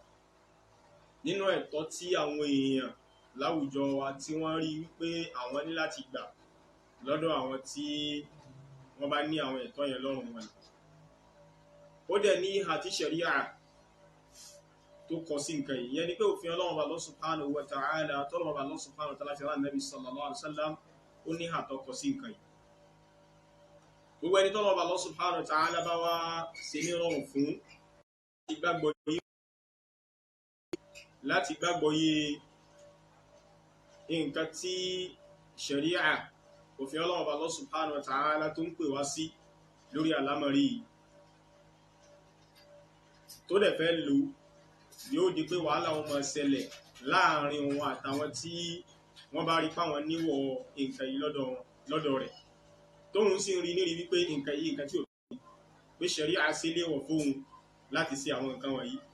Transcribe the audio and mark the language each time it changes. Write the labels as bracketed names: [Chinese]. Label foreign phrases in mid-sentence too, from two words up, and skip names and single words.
[Yoruba] Nínú ẹ̀tọ́ tí àwọn èèyàn láwùjọ wa tí wọ́n rí wípé àwọn ní láti gbà lọ́dọ̀ àwọn tí wọ́n bá ní àwọn ẹ̀tọ́ yẹn lọ́rùn wọn. Ó dẹ̀ ní ìhà tí ṣẹ̀ríà tó kọ sí nǹkan yìí. Ìyẹn ni pé òfin Ọlọ́run [Arabic] الله سبحانه وتعالى, [Yoruba] tọ́lọ́run [Arabic] الله سبحانه وتعالى [Yoruba] fi rán [Arabic] نبي صلى الله عليه وسلم, [Yoruba] ó ní ìhà tó kọ sí nǹkan yìí. Gbogbo ẹni tọ́lọ́run [Arabic] الله سبحانه وتعالى [Yoruba] bá wá ṣe ní rọrùn fún láti gbàgbọ́ yé nǹkan tí ṣẹ̀ríà, òfin Ọlọ́run [Arabic] الله سبحانه وتعالى [Yoruba] tó ń pè wá sí lórí àlámọ̀rí yìí, tó dẹ̀ fẹ́ lò, yóò di pé wàhálà wọn máa ṣẹlẹ̀ láàrin wọn àtàwọn tí wọ́n bá rí páwọn níwọ̀ nǹkan yìí lọ́dọ̀ rẹ̀, tóun sì ń rí nírí wípé nǹkan yìí nǹkan tí ò tó, pé ṣẹ̀ríà ṣe léèwọ̀ fóun láti ṣe àwọn nǹkan wọ̀nyí.